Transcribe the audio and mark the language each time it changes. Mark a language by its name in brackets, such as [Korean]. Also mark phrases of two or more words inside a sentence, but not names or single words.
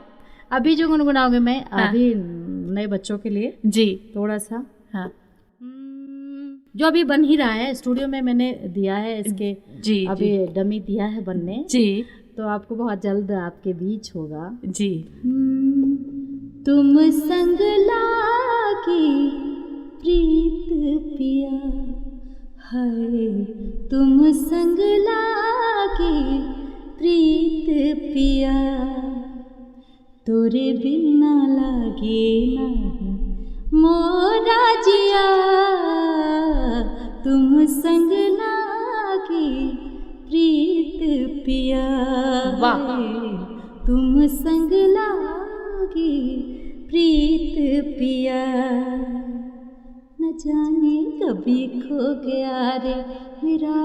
[Hindi] अभी जो गुनगुनाओगे मैं अभी नए बच्चों के लिए जी थोड़ा सा, हाँ जो अभी बन ही रहा है, स्टूडियो में मैंने दिया है इसके, जी अभी डमी दिया है बनने जी, तो आपको बहुत जल्द आपके बीच होगा। जी। तुम संग लागी प्रीत पिया, हाय तुम संग लागी प्रीत पिया, तोरे बिना लागे नहीं मोरा जिया, तुम संग लागे प्रीत पिया, तुम संग लागे प्रीत पिया, न जाने कभी खो गया रे मेरा